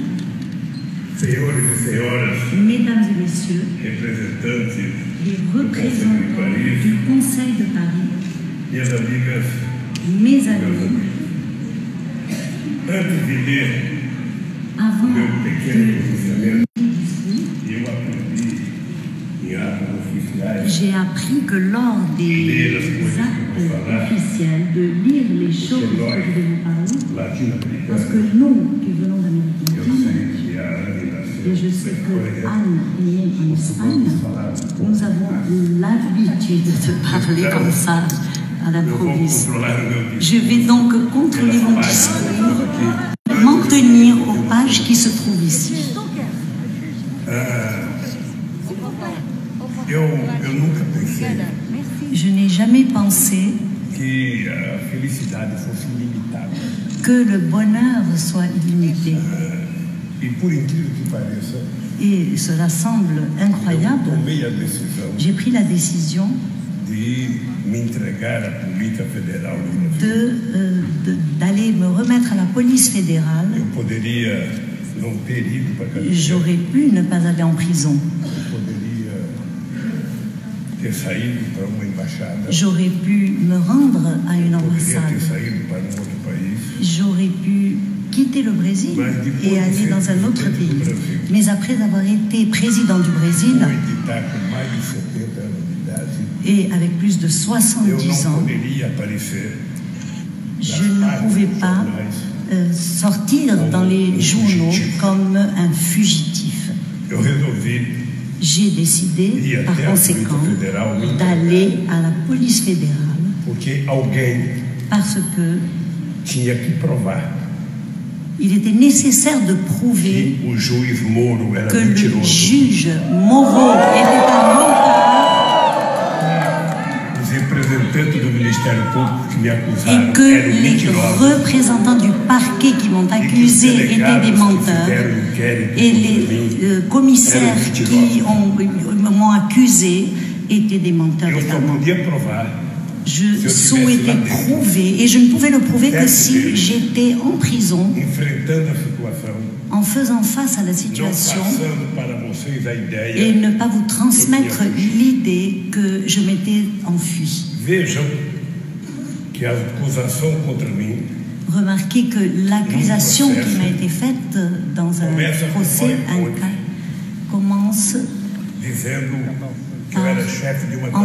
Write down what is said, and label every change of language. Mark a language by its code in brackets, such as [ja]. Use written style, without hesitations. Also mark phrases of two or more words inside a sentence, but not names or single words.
[pt] senhores e senhoras, [fr] mesdames et messieurs, [pt] representantes [fr] les représentants du Conseil de Paris, [pt] minhas amigas, [fr] mes amis, [pt] antes de ler [fr] avant [pt] meu pequeno [fr] de [pt] pronunciamento, eu aprendi em atos oficiais [fr] j'ai appris que lors des actes officiels, de lire les choses que je vais vous parler, parce que [pt] latino-americanos, [fr] nous qui venons d'Amérique [pt] eu [fr] latine, [pt] sei que a Anne [fr] et je sais [pt] nasceu [fr] que Anne est née en Espagne, nous avons l'habitude de parler comme ça à [pt] eu vou [fr] l'improviste. [pt] controlar o meu [fr] Je vais donc contrôler mon discours, m'en tenir aux pages qui se trouvent ici. [pt] Eu nunca pensei [fr] Je n'ai jamais pensé [pt] que a felicidade fosse ilimitada. [fr] que le bonheur soit illimité. [pt] E por incrível que pareça, [fr] Et cela semble [pt] eu [fr] incroyable. [pt] tomei a decisão [fr] J'ai pris la décision [pt] de me entregar à Polícia Federal do Brasil. [fr] d'aller me remettre à la police fédérale. [pt] Eu poderia não ter ido para a cadeia. [fr] J'aurais pu ne pas aller en prison. [pt] Eu poderia ter saído para uma embaixada. [fr] J'aurais pu me rendre à une [pt] Poderia ter [fr] ambassade. [pt] saído para um outro país. [fr] J'aurais pu quitter le Brésil et aller dans un autre pays. Mais après avoir été président du Brésil [pt] Fui editar com mais de 70 anos de idade. [fr] et avec plus de [pt] Eu 70 não [fr] ans, [pt] poderia aparecer [fr] je ne pouvais pas sortir dans les journaux comme un fugitif. [pt] Eu resolvi [fr] J'ai décidé, par conséquent, d'aller à la police fédérale [pt] porque alguém [fr] parce que [pt] tinha que provar [fr] il était nécessaire de prouver [pt] que o juiz Moro era [fr] que le [pt] mentiroso. [fr] juge Moreau était un menteur [pt] Os representantes do Ministério Público que me [fr] et [pt] acusaram [fr] que [pt] eram [fr] les [pt] mentirosos. [fr] représentants du parquet qui m'ont accusé étaient des menteurs et les commissaires qui m'ont accusé étaient des menteurs [pt] Eu só [fr] également. [pt] podia provar [fr] Je souhaitais prouver, et je ne pouvais le prouver que si j'étais en prison, [pt] enfrentando a situação, [fr] en faisant face à la [pt] não [fr] situation [pt] passando para vocês a [fr] et [pt] ideia. [fr] ne pas vous transmettre l'idée que je m'étais enfui. [pt] Vejam que a acusação contra mim [fr] Remarquez que l'accusation qui m'a été faite dans un procès, un cas, commence [pt] dizendo que eu era chefe de uma